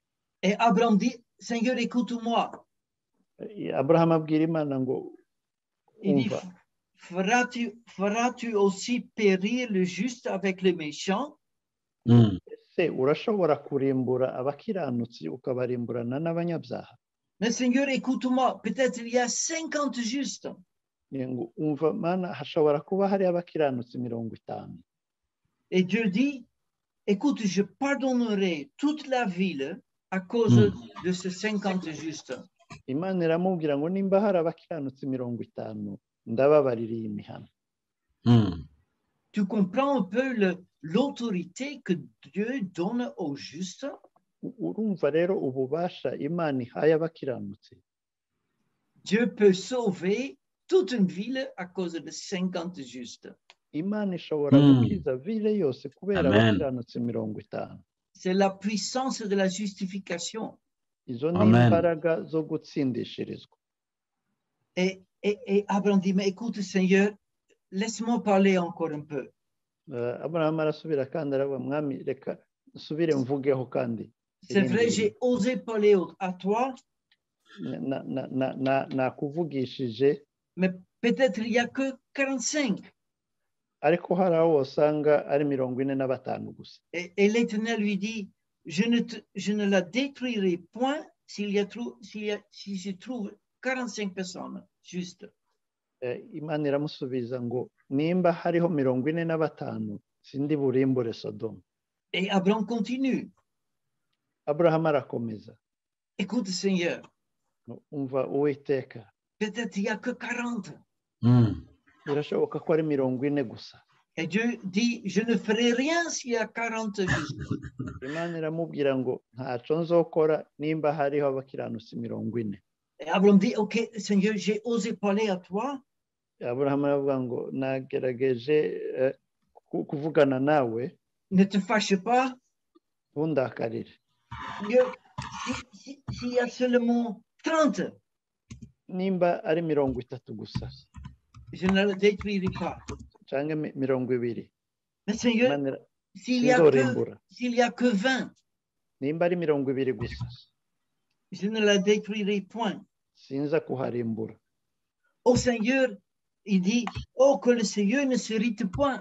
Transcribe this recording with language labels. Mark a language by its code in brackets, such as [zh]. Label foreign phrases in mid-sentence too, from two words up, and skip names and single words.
[fr] Et Abraham dit, Seigneur, écoute-moi. [rw] Abraham abwira Imana ngo umva. [fr] Feras-tu aussi périr le juste avec le méchant? [rw] Urashobora kurimbura abakiranutsi ukabarimburana n'abanyabyaha. [fr] Mais Seigneur, écoute-moi, peut-être il y a 50 justes. [rw] Umva Mana, hashobora kuba hari abakiranutsi 50. [fr] Et Dieu dit, écoute, je pardonnerai toute la ville à cause de ces 50 justes. [rw] Imana iramubwira ngo nimba hari abakiranutsi 50 ndababaririye imihana. [fr] Tu comprends un peu l'autorité que Dieu donne aux justes? [rw] Urumva rero ububasha Imana ihaye abakiranutsi. [fr] Dieu peut sauver toute une ville à cause de 50 justes. [rw] Imana ishobora gukiza ville yose kubera abakiranutsi 50. [fr] C'est la puissance de la justification. [rw] Izo ni imbaraga zo gutsindishirizwa. [fr] Et Abraham dit, mais écoute Seigneur, laisse-moi parler encore un peu. [rw] Abraham arasubira kandi aravuga mwami reka nsubire mvugeho kandi. [fr] C'est vrai, j'ai osé parler à toi. [rw] Nakuvugishije. [fr] Mais peut-être il y a que 45. [rw] Ariko hari aho usanga ari 45 gusa. [fr] Et l'Éternel lui dit, je ne la détruirai point si je trouve 45 personnes justes. [rw] Imana iramusubiza ngo nimba hariho 45 sindi burimbure Sodoma. [fr] Et Abraham continue. [rw] Abraham arakomeza. [fr] Écoute Seigneur. [rw] Umva Uwiteka. [fr] Peut-être il y a que 40. [rw] Birashoboka ko ari 40 gusa. [fr] Et Dieu dit, je ne ferai rien s'il y a 40 justes. [rw] Imana iramubwira ngo ntaco nzokora nimba hariho abakiranutsi 40. [fr] Et Abraham dit, ok Seigneur, j'ai osé parler à toi. [rw] Aburahamu aravuga ngo nagerageje kuvugana nawe [fr] ne te fâche pas. [rw] ntundakarire [fr] S'il y a seulement 30, [rw] nimba ari 30 gusa [fr] je ne le détruirai pas. [rw] cyangwa 20 [fr] Mais Seigneur, [rw] Imana [fr] s'il y a que 20, [rw] nimba ari 20 gusa [fr] je ne la détruirai point. [rw] sinza kuharimbura. [fr] Oh Seigneur, il dit, oh que le Seigneur ne s'irrite point.